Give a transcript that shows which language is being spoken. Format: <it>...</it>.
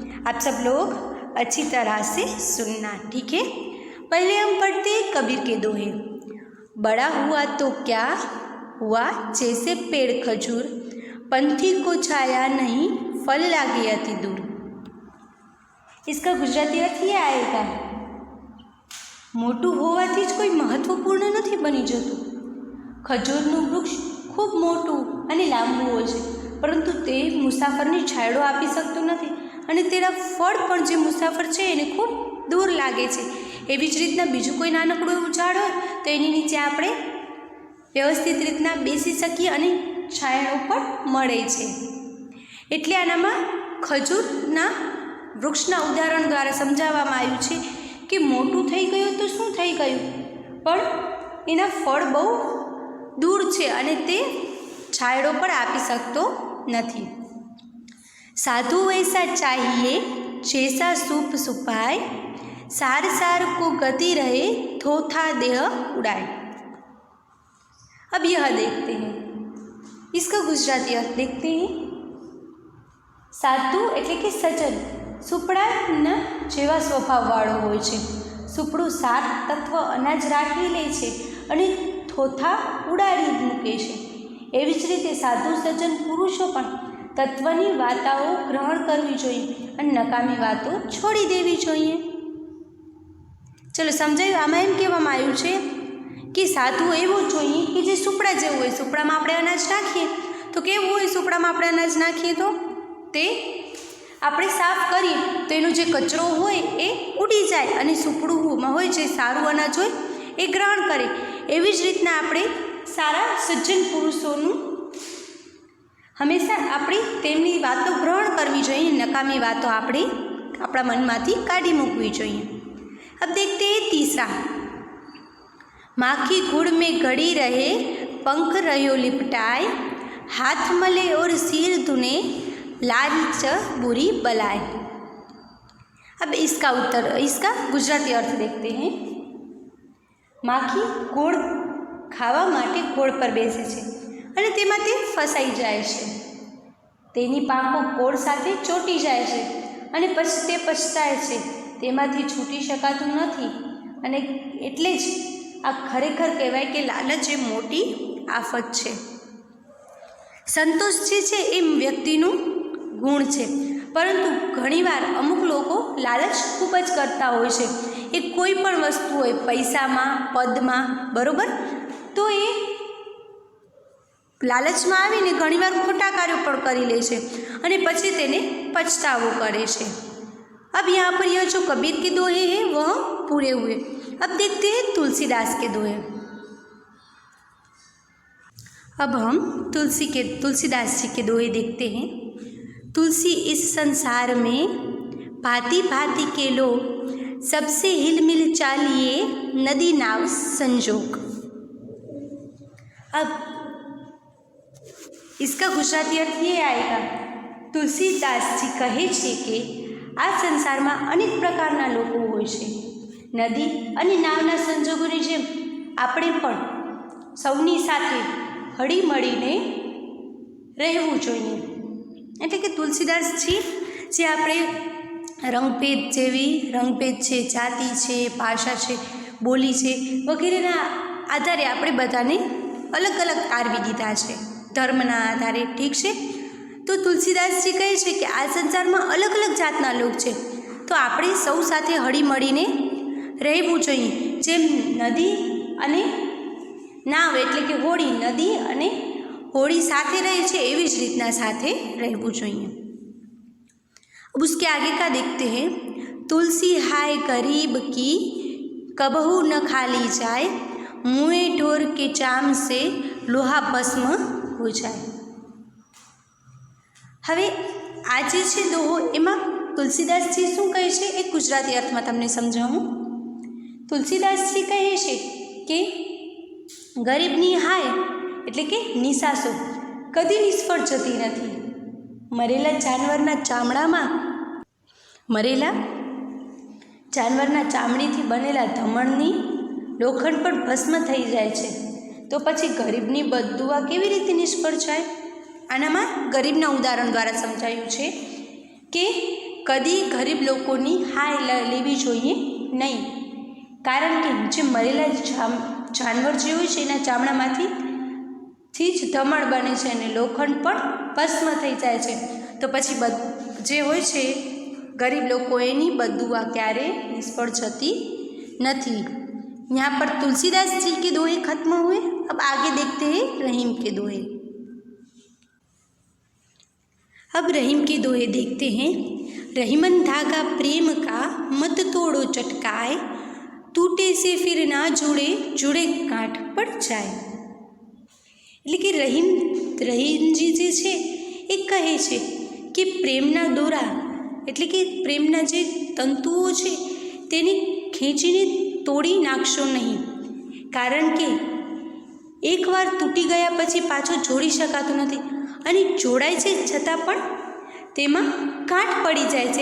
<hi>आप सब लोग अच्छी तरह से सुनना, ठीक है। पहले हम पढ़ते हैं कबीर के दोहे। बड़ा हुआ तो क्या हुआ जैसे पेड़ खजूर, पंथी को छाया नहीं फल लागे अति दूर। इसका गुजराती अर्थ ये आएगा,</hi> <gu>મોટું હોવાથી જ કોઈ મહત્વપૂર્ણ નથી બની જતું। ખજૂરનું વૃક્ષ ખૂબ મોટું અને લાંબુ હોય છે, પરંતુ તે મુસાફરને છાંયડો આપી શકતું નથી અને તેના ફળ પણ જે મુસાફર છે એને ખૂબ દૂર લાગે છે। એવી જ રીતના બીજું કોઈ નાનકડું એવું ઝાડ હોય તો એની નીચે આપણે વ્યવસ્થિત રીતના બેસી શકીએ અને છાંયડો પણ મળે છે। એટલે આનામાં ખજૂરના વૃક્ષના ઉદાહરણ દ્વારા સમજાવવામાં આવ્યું છે કે મોટું થઈ ગયું તો શું થઈ ગયું, પણ એના ફળ બહુ દૂર છે અને તે છાંયડો પણ આપી શકતો નથી।</gu> <hi>સાધુ વૈસા ચાહીએ जैसा सूप सुपाए, सार सार को गति रहे थोथा देह उड़ाए। अब यह देखते हैं, इसका गुजराती अर्थ देखते हैं।</hi> <gu>साधु એટલે કે સજ્જન સુપડાના જેવા સ્વભાવવાળો હોય છે। સુપડું સાર તત્વ અનાજ રાખી લે છે અને થોથા ઉડાડી મૂકે છે। એવી જ રીતે સાધુ સજ્જન પુરુષો પણ તત્વની વાતાઓ ગ્રહણ કરવી જોઈએ અને નકામી વાતો છોડી દેવી જોઈએ। ચલો સમજાયું। આમાં એમ કહેવામાં આવ્યું છે કે સાધુ એવો જોઈએ કે જે સુપડા જેવું હોય। સુપડામાં આપણે અનાજ નાખીએ તો કેવું હોય, સુપડામાં આપણે અનાજ નાખીએ તો તે આપણે સાફ કરીએ તો એનો જે કચરો હોય એ ઉડી જાય અને સુપડુંમાં હોય જે સારું અનાજ હોય એ ગ્રહણ કરે। એવી જ રીતના આપણે સારા સજ્જન પુરુષોનું હંમેશા આપણે તેમની વાતો ગ્રહણ કરવી જોઈએ, નકામી વાતો આપણે આપણા મનમાંથી કાઢી મૂકવી જોઈએ।</gu> <hi>अब देखते हैं तीसरा। माखी गुड़ में गड़ी रहे, पंख रहो लिपटाए, हाथ मले और सिर धुने, लालच बुरी बलाए। अब इसका गुजराती अर्थ देखते हैं।</hi> <gu>माखी गोड़ खावा माटे गोड़ पर बेसे छे અને તેમાં તે ફસાઈ જાય છે। તેની પાંખો ગોળ સાથે ચોંટી જાય છે અને પછી તે પછતાય છે। તેમાંથી છૂટી શકાતું નથી અને એટલે જ આ ખરેખર કહેવાય કે લાલચ એ મોટી આફત છે। સંતોષ જે છે એ વ્યક્તિનું ગુણ છે, પરંતુ ઘણીવાર અમુક લોકો લાલચ ખૂબ જ કરતા હોય છે. એ કોઈ પણ વસ્તુ હોય, પૈસામાં, પદમાં, બરાબર, તો એ લાલચમાં આવીને ઘણીવાર ખોટા કાર્યો પણ કરી લે છે અને પછી તેને પछताવો કરે છે.</gu> <hi>अब यहाँ पर यह जो कबीर के दोहे हैं वह पूरे हुए. अब देखते हैं तुलसीदास के दोहे. अब हम तुलसीदास जी के दोहे देखते हैं. तुलसी इस संसार में भांति भांति के लोग, सबसे हिलमिल चालिए नदी नाव संजोग. अब इसका गुजराती अर्थ ये आएगा.</hi> <gu>तुलसीदास जी कहे छे कि आ संसाરમાં અનેક પ્રકારના લોકો હોય છે. નદી અને નાવના સંજોગોની જેમ આપણે પણ સૌની સાથે હળીમળીને રહેવું જોઈએ. એટલે કે તુલસીદાસજી જે આપણે રંગભેદ છે, જાતિ છે, ભાષા છે, બોલી છે વગેરેના આધારે આપણે બધાને અલગ અલગ તારવી દીધા છે, ધર્મના આધારે. ઠીક છે. તો તુલસીદાસજી કહે છે કે આ સંસારમાં અલગ અલગ જાતના લોક છે, તો આપણે સૌ સાથે હળીમળીને રહેવું જોઈએ. જેમ નદી અને નાવ એટલે કે હોડી, નદી અને હોડી સાથે રહે છે એવી જ રીતના સાથે રહેવું જોઈએ.</gu> <hi>अब उसके आगे का देखते हैं. तुलसी हाय गरीब की कबहू न खाली जाए, मुँह ढोर के चाम से लोहा भस्म हो जाए.</hi> <gu>હવે આ જે છે દોહો એમાં તુલસીદાસજી શું કહે છે એ ગુજરાતી અર્થમાં તમને સમજાવું. તુલસીદાસજી કહે છે કે ગરીબની હાય એટલે કે નિશાસો કદી નિષ્ફળ જતી નથી. મરેલા જાનવરના ચામડીથી બનેલા ધમણની લોખંડ પણ ભસ્મ થઈ જાય છે, તો પછી ગરીબની બદદુઆ કેવી રીતે નિષ્ફળ જાય? આનામાં ગરીબના ઉદાહરણ દ્વારા સમજાયું છે કે કદી ગરીબ લોકોની હાય લેવી જોઈએ નહીં, કારણ કે જે મરેલા જાનવર જે હોય છે એના ચામડામાંથી જ ધમણ બને છે અને લોખંડ પણ ભસ્મ થઈ જાય છે, તો પછી જે હોય છે ગરીબ લોકો એની બદદુઆ ક્યારે નિષ્ફળ જતી નથી.</gu> <hi>यहाँ पर तुलसीदास जी के दोहे खत्म हुए. अब आगे देखते हैं रहीम के दोहे. अब रहीम के दोहे देखते हैं. रहीमन धागा प्रेम का मत तोड़ो चटकाए, टूटे से फिर ना जुड़े, जुड़े गांठ पड़ जाए.</hi> <gu>એટલે કે રહીમજી જે છે એ કહે છે કે પ્રેમના દોરા એટલે કે પ્રેમના જે તંતુઓ છે તેને ખેંચીને તોડી નાખશો નહીં, કારણ કે એકવાર તૂટી ગયા પછી પાછો જોડી શકાતું નથી અને જોડાય છે છતાં પણ તેમાં ગાંઠ પડી જાય છે.</gu>